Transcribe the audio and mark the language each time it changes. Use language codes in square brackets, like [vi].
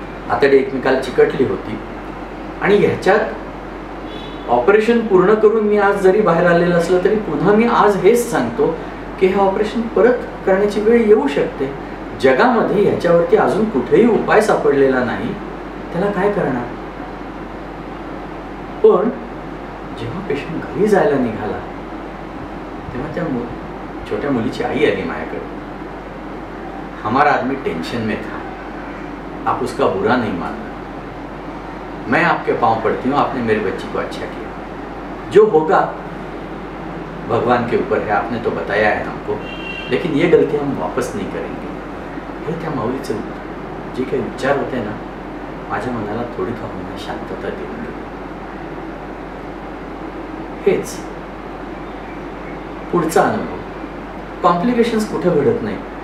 [mr] आतडी एकमेकाला चिकटली होती आणि ह्याच्यात ऑपरेशन पूर्ण करून मी आज जरी बाहेर आलेलं असलं तरी पुन्हा मी आज हेच सांगतो की हे ऑपरेशन परत करण्याची वेळ येऊ शकते. जगामध्ये ह्याच्यावरती अजून कुठेही उपाय सापडलेला नाही, त्याला काय करणार? पण जेव्हा पेशंट घरी जायला निघाला तेव्हा त्या छोट्या मुलीची आई आली माझ्याकडे. [hi] हमारा आदमी टेंशन में था, आप उसका बुरा नहीं मानना, मैं आपके पांव पड़ती हूँ, आपने मेरे बच्ची को अच्छा किया, जो होगा भगवान के ऊपर है, आपने तो बताया है हमको, लेकिन ये गलती हम वापस नहीं करेंगे. [mr] हे त्या माऊलीचे जे काही विचार होते ना, माझ्या मनाला थोडी का होईना शांतता देऊन गेली. हेच पुढचा अनुभव. कॉम्प्लिकेशन्स कुठे घडत नाही.